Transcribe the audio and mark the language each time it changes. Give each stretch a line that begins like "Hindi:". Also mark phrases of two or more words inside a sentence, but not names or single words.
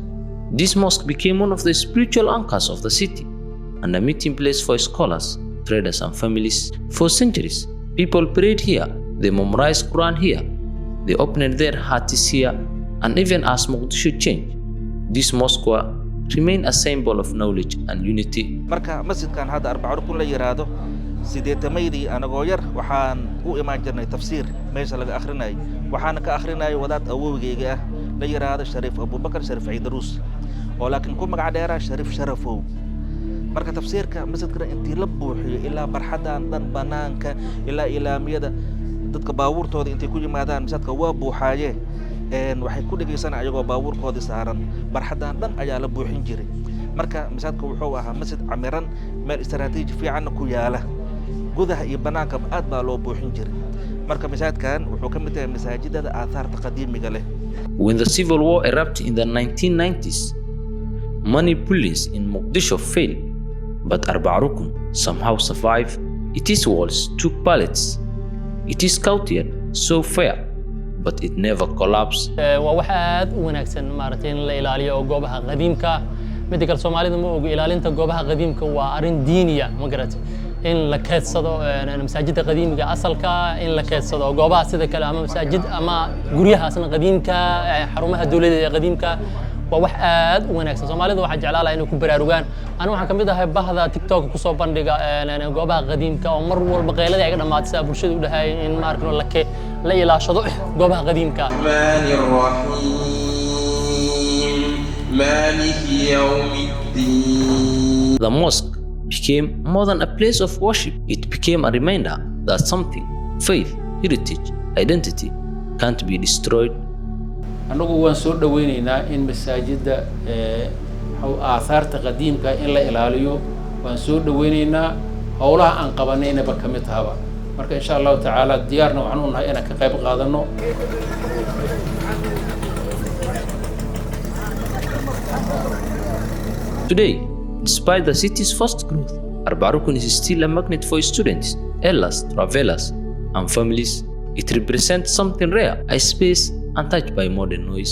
English: This mosque became one of the spiritual anchors of the city and a meeting place for scholars, traders, and families. For centuries, people prayed here, they memorized Quran here, they opened their hearts here, and even as Mogadishu changed, this mosque remained a symbol of knowledge and unity.
Somali: Marka masjidkan hadda Arba' Rukn la yiraahdo sideetameydii anagoo yar waxaan u imaan jirnay tafsiir meesha laga akhrinay waxaan ka akhrinay wadaad awowgeyga ah la yiraahdo Shariif Abubakar Shariif Ciidruus oo laakiin ku magac dheeraa Shariif Sharafow. marka tafsiirka masjidka intii la buuxiyo ilaa barxadan dhan banaanka ilaa ilaamiyada dadka baabuurtooda intay ku yimaadaan masjidka waa buuxaayeen waxay ku dhageysanayaan ayagoo baabuurkooda saaran barxadan dhan ayaa la buuxin jiray. marka masjidka wuxuu ahaa masjid camiran meel istaraatiiji fiican ku yaala gudaha iyo banaanka aad baa loo buuxin jiray. marka masjidkan wuxuu ka mid yahay masaajidada aasaarta qadiimiga leh.
English: When the civil war erupted in the 1990s, many buildings in Mogadishu fell, but Arba' Rukn somehow survived. Its walls took bullets. It is courtyard so fair, but it never collapsed.
Somali: waa wax aad u wanaagsan maaragtay in la ilaaliyo goobaha qadiimka mid kale Soomaalida ma og ilaalinta goobaha qadiimka waa arin diiniya ma garatay in la keedsado masaajidda qadiimiga asalka in la keedsado goobaha sida kale ama masaajid ama guryahaasna qadiimka xarumaha dawladda ee qadiimka waa wax aad u wanaagsan. Soomaalida waxa jeclaala inay ku baraarugaan anu waxaan kamid ahay bahda TikTok ku soo bandhiga goobaha qadiimka oo mar walba qeylada ay dhamaatay bulshada u dhahay in maarkano la ilaashado goobaha qadiimka.
English: The mosque became more than a place of worship. It became a reminder that something, faith, heritage, identity, can't be destroyed.
Somali: anagu waan soo dhaweynaynaa in masaajidda aasaarta qadiimka in la ilaaliyo waan soo dhaweynaynaa howlaha aan qabanayna ba kamid tahaba marka
Arabic: insha Allah taala
Somali: diyaarna waxaan u nahay inaan ka qayb qaadano.
English: Today, despite the city's fast growth, Arba' Rukn is still a magnet for students, elders, travelers, and families. It represents something rare, a space untouched by modern noise.